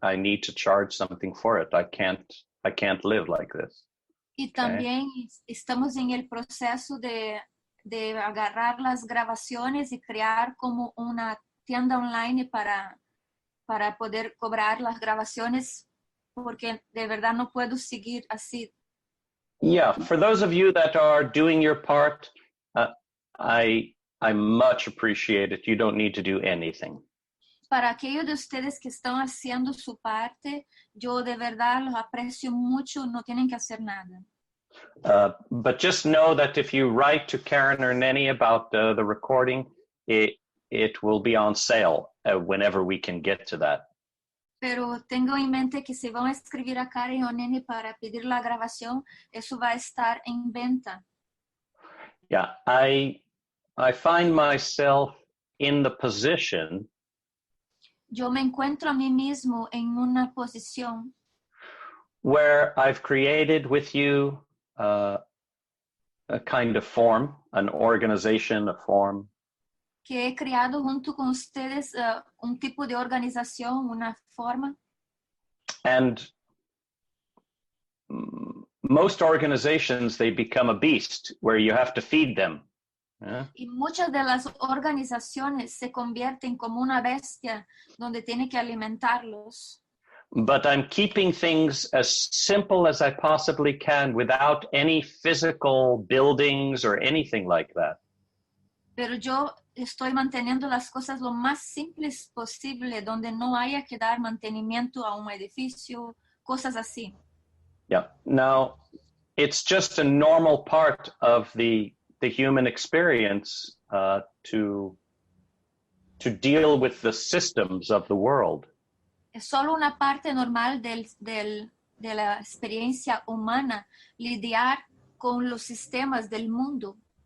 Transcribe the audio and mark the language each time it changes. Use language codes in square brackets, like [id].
[en] I need to charge something for it. I can't live like this. [es] Y también estamos en el proceso de agarrar las grabaciones y crear como una tienda online para poder cobrar las grabaciones, porque de verdad no puedo seguir así. [en] Yeah, for those of you that are doing your part, I much appreciate it. You don't need to do anything. [es] Para aquellos de ustedes que están haciendo su parte, yo de verdad los aprecio mucho, no tienen que hacer nada. [en] But just know that if you write to Karen or Nenny about the recording, it will be on sale whenever we can get to that. [es] Pero tengo en mente que si van a escribir a Karen o Nenny para pedir la grabación, eso va a estar en venta. [en] Yeah, I find myself in the position. [es] Yo me encuentro a mí mismo en una posición [en] where I've created with you a kind of form, an organization, a form. [es] Que he creado junto con ustedes un tipo de organización, una forma. [en] And most organizations, they become a beast where you have to feed them. Yeah? [es] Y muchas de las organizaciones se convierten como una bestia donde tiene que alimentarlos. [en] But I'm keeping things as simple as I possibly can without any physical buildings or anything like that. [es] Pero yo estoy manteniendo las cosas lo más simples posible, donde no haya que dar mantenimiento a un edificio, cosas así. [en] Yeah. Now, it's just a normal part of the human experience to deal with the systems of the world. [es] Es solo una parte normal de la experiencia humana lidiar con los sistemas del mundo.